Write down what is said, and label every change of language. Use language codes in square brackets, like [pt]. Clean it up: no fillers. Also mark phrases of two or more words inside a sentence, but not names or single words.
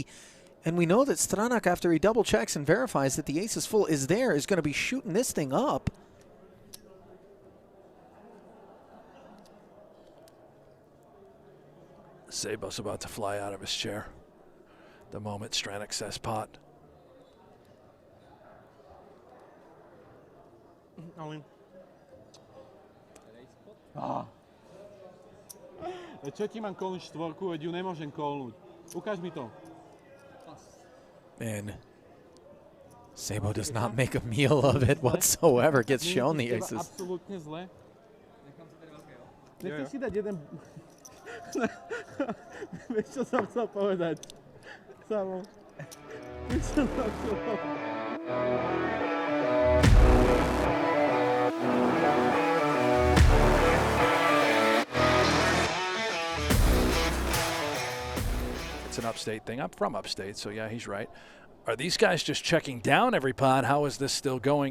[en] And we know that Stranak, after he double checks and verifies that the ace is full, is going to be shooting this thing up. Sabo's about to fly out of his chair the moment Stranak says pot. [sk] Čo ti mám kolnúť 4, veď ju nemôžem kolnúť. Ukáž mi to. [en] And Sabo does not make a meal of it whatsoever. Gets shown the aces. [sk] Absolútne zle. Nechceš si dať jeden... Vieš, čo som chcel povedať? Samo. Vieš, čo som chcel povedať? [en] It's an upstate thing. I'm from upstate, so yeah, he's right. Are these guys just checking down every pot? How is this still going?